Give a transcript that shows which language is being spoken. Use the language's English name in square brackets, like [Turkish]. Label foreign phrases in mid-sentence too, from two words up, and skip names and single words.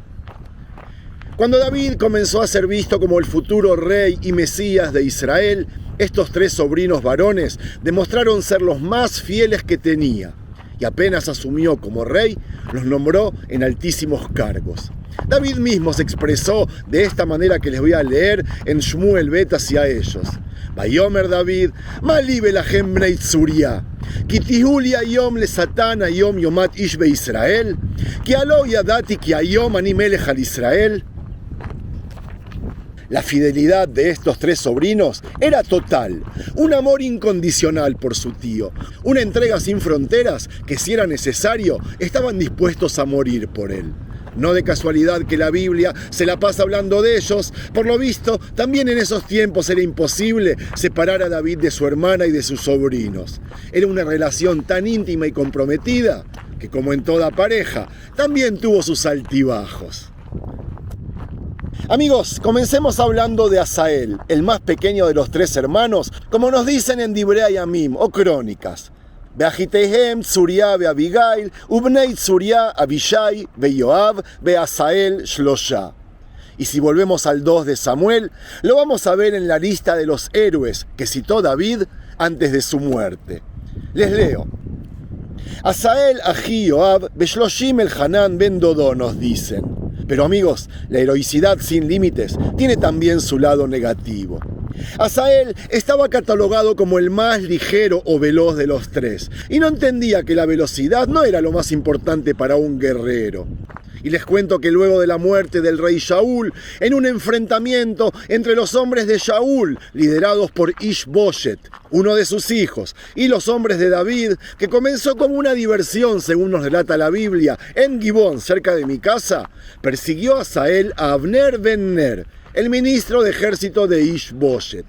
[Spanish] Cuando David comenzó a ser visto como el futuro rey y mesías de Israel, estos 3 sobrinos varones demostraron ser los más fieles que tenía. Y apenas asumió como rey, los nombró en altísimos cargos. David mismo se expresó de esta manera que les voy a leer en Shmuel Bet hacia ellos. [Hebrew] ויאמר דוד, מה לי ולכם בני צרויה, כי תהיו לי היום לשטן היום יומת איש בישראל, כי הלוא ידעתי כי היום אני מלך על ישראל. [Spanish] La fidelidad de estos tres sobrinos era total, un amor incondicional por su tío, una entrega sin fronteras que si era necesario estaban dispuestos a morir por él. No de casualidad que la Biblia se la pasa hablando de ellos, por lo visto también en esos tiempos era imposible separar a David de su hermana y de sus sobrinos. Era una relación tan íntima y comprometida que, como en toda pareja, también tuvo sus altibajos. Amigos, comencemos hablando de Asael, el más pequeño de los tres hermanos, como nos dicen en Divrei Yamim o Crónicas. [Hebrew] ואחיותיהם צרויה ואביגיל, ובני צרויה אבישי ויואב ועשהאל שלשה. [Spanish] Y si volvemos al 2 de Samuel, lo vamos a ver en la lista de los héroes que citó David antes de su muerte. Les leo. [Hebrew] עשהאל אחי יואב בשלשים אלחנן בן דודו, [Spanish] nos dicen. Pero amigos, la heroicidad sin límites tiene también su lado negativo. Asael estaba catalogado como el más ligero o veloz de los tres, y no entendía que la velocidad no era lo más importante para un guerrero. Y les cuento que luego de la muerte del rey Shaul, en un enfrentamiento entre los hombres de Shaul, liderados por Ish-Boshet, uno de sus hijos, y los hombres de David, que comenzó como una diversión, según nos relata la Biblia, en Gibón, cerca de mi casa, persiguió a Asael a Abner ben Ner, el ministro de ejército de Ish-Boshet.